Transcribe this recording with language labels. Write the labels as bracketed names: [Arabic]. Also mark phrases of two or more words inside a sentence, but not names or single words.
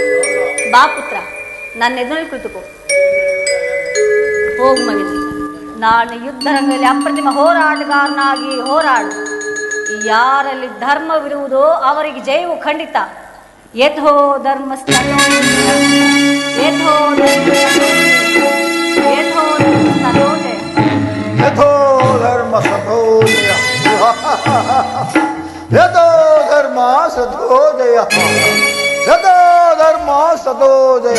[Kannada] ಬಾ ಪುತ್ರ, ನನ್ನ ಎದುರಲ್ಲಿ ಕುಳಿತುಕೋ. ಹೋಗು ಮಗನೇ, ನಾನು ಯುದ್ಧರಂಗದಲ್ಲಿ ಅಪ್ರತಿಮ ಹೋರಾಟಗಾರನಾಗಿ ಹೋರಾಡು. ಯಾರಲ್ಲಿ ಧರ್ಮವಿರುವುದೋ ಅವರಿಗೆ ಜಯವು ಖಂಡಿತ. [Sanskrit] ಯಥೋ ಧರ್ಮ ಯಥೋ ಧರ್ಮ ಸತೋಜಯ ಯಥೋ ಧರ್ಮ ಸತೋಜಯ ಯಥೋ ಧರ್ಮ ಸತೋಜಯ.